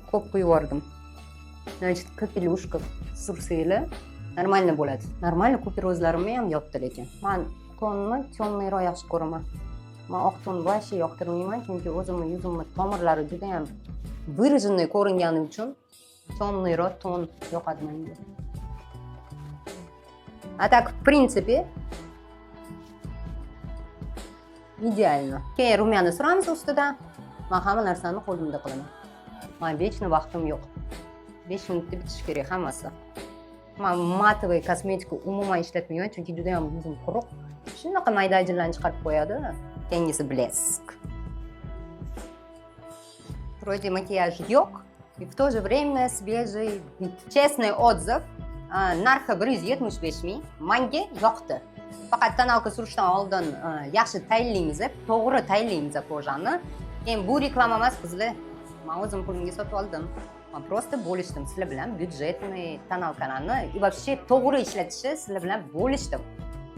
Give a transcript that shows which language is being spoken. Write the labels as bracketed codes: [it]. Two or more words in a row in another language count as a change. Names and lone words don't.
[uz] Ko'p quyib yubordim. Значит, kapelushka sursanglar normalniy bo'ladi. Normalniy kuperozlarimni ham yopdi lekin. Men tonni temniyroq yaxshi ko'raman. Men oq ton voобще yoqtirmayman, chunki o'zimni yuzimni tomirlari juda ham выраженный ko'ringani uchun temniyroq ton yoqadi menga. [ru] А так, в принципе, idealno. [uz] Keyin rumyani suramiz ustidan. Men hamma narsani qo'limda qilaman. Men vechno vaqtim yo'q. 5 minutda bitishi kerak hammasi. Men matovoy kosmetika umuman ishlatmayman, chunki juda ham yuzim quruq. Shunaqa mayda ajinlarni chiqarib qo'yadi. Keyingisi blesk. [ru] Вроде макияж yo'q, и в то же время свежий вид. Честный отзыв. [uz] Narxi 175 ming. Menga yoqdi. Faqat tonalka surishdan oldin yaxshi tayinlaymiz, to'g'ri tayinlaymiz kojani. Keyin bu reklama emas qizlar. Men o'zim pulimga sotib oldim. Men просто bo'lishdim sizlar bilan byudjetniy tonalkalarni [ru] и вообще [uz] to'g'ri ishlatishni sizlar bilan bo'lishdim.